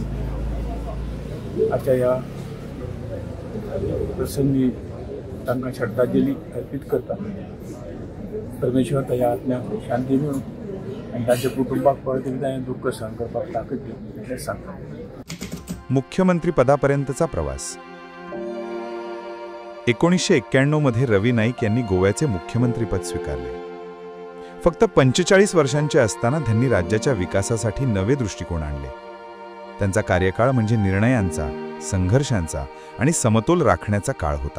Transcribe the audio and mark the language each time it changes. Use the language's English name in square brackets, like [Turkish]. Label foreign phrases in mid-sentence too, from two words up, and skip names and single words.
[Konkani] आजच्या ह्या प्रसंगी तांकां श्रद्धांजली अर्पीत करता। परमेश्वर ताच्या आत्म्याक शांती मेळूं आनी ताच्या कुटुंबाक परत एकदां हें दुख्ख सहन करपाक ताकद दिवं हें सांगता। [Marathi] मुख्यमंत्री पदापर्यंतचा प्रवास। 1991 मध्ये रवी नाईक यांनी गोव्याचे मुख्यमंत्रीपद स्वीकारले। फक्त 45 वर्षांचे असताना त्यांनी राज्याच्या विकासासाठी नवे दृष्टिकोन आणले। त्यांचा कार्यकाळ म्हणजे निर्णयांचा, संघर्षांचा आणि समतोल राखण्याचा काळ होता।